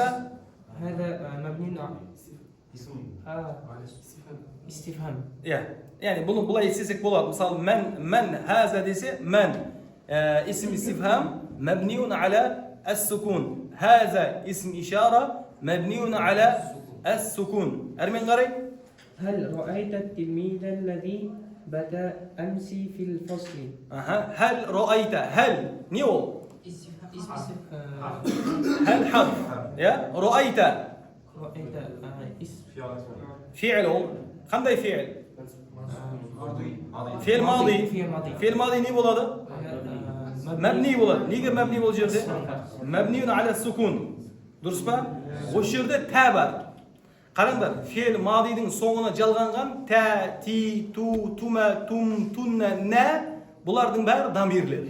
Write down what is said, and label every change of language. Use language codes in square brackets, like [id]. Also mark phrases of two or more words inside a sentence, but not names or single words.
[ar] مبني استفهام. [kk] Яғни бұны бұлай естесек болады. Мысалы, [ar] من هذا [kk] десе, [ar] من اسم استفهام مبني على السكون. هذا اسم إشارة مبني على السكون. [kk] Әрмен қарай? [ar] هل رأيت التلميذ الذي بدا أمس في الفصل؟ هل رأيت؟ هل [kk] не ол? [ar] هل حرف. رأيت فعل ол. [kk] Қандай фи'л? [ar] فعل ماضي. فعل ماضي [kk] не болады? Мәбни болады. Неге мәбни бұл жерде? [ar] مبني على سكون. [kk] Дұрыс па? Осы жерде тә бар. Қараңдар, фи'л мадидің соңына жалғанған тә, ти, ту, тума, тум, тунна, нә, бұлардың бәрі дамирлер.